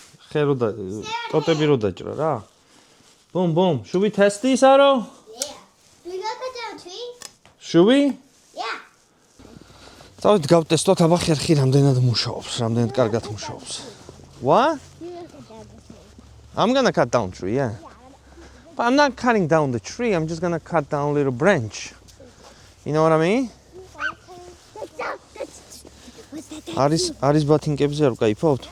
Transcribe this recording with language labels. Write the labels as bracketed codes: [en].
[ka] ხერო და ტოტები რო დაჭრა რა. [en] Boom, boom. Should we test this, Aro? Yeah. Do we go cut down trees? Should we? Yeah. [ka] წავით გავტესტოთ აბა ხერხი რამდენად მუშაობს, რამდენად კარგად მუშაობს. [en] What? You go cut down the tree. I'm gonna cut down tree, yeah. But I'm not cutting down the tree, I'm just gonna cut down a little branch. You know what I mean? What's that? [ka] არის ბათინკებზე არ ვკაიფობთ?